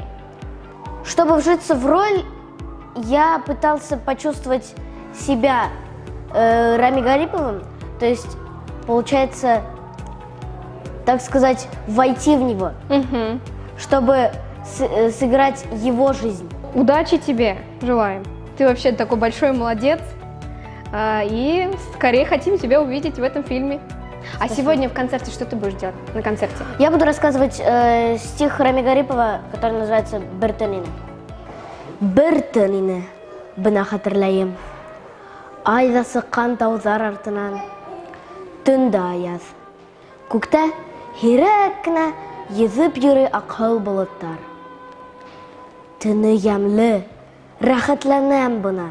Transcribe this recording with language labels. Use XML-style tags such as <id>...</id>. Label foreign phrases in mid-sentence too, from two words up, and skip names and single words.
<ru>Чтобы вжиться в роль, я пытался почувствовать себя Рами Гариповым, то есть, получается, так сказать, войти в него, чтобы сыграть его жизнь. Удачи тебе желаем. Ты вообще такой большой молодец. И скорее хотим тебя увидеть в этом фильме. Спасибо. А сегодня в концерте что ты будешь делать на концерте? Я буду рассказывать стих Рами Гарипова, который называется «Бертанине».</ru> <ba>Бертанине, бына хатırlayım. Ай ҙа сыҡҡан тауҙар артынан, төндә аяҙ. Күктә һирәк кенә йөҙөп йөрөй аҡһыл болоттар. Төнө йәмле, рәхәтләнәм бына.</ba>